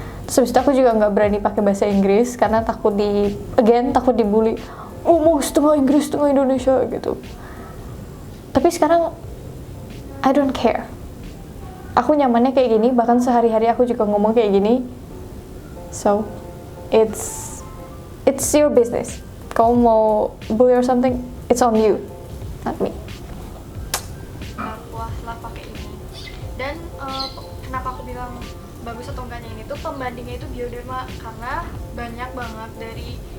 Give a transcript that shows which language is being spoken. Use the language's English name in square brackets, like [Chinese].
[Indonesian] Terus habis itu aku juga nggak berani pakai bahasa Inggris karena takut takut dibully. Oh mau setengah Inggris setengah Indonesia gitu. Tapi sekarang [English] I don't care. [Indonesian] Aku nyamannya kayak gini, bahkan sehari-hari aku juga ngomong kayak gini. [English] So, it's your business. [Indonesian] Kamu mau [English] bully or something, it's on you, not me. [Indonesian] Puas lah pakai ini. Dan kenapa aku bilang bagus atau enggaknya ini tuh pembandingnya itu Bioderma, karena banyak banget dari